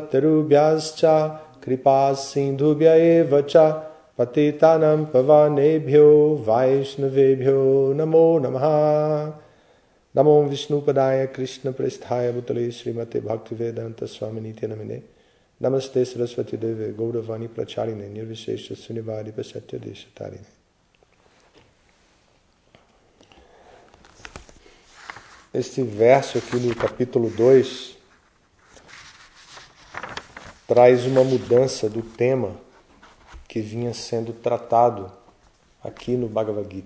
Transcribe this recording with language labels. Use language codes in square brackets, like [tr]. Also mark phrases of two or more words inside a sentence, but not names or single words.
[sa] Tarubhyascha Kripa Sindhubhya Evacha Patitanam Pavanebhyo Vaishnavebhyo Namo Namaha Namo Vishnupadaya Krishna Presthaya Bhutale Srimate Bhaktivedanta Swaminiti Namine Namaste Saraswati Deve Gauravani Pracharine Nirvishesha Sunivadi Pasatya Deshatarine. [pt] Este verso aqui no capítulo 2 traz uma mudança do tema que vinha sendo tratado aqui no Bhagavad Gita.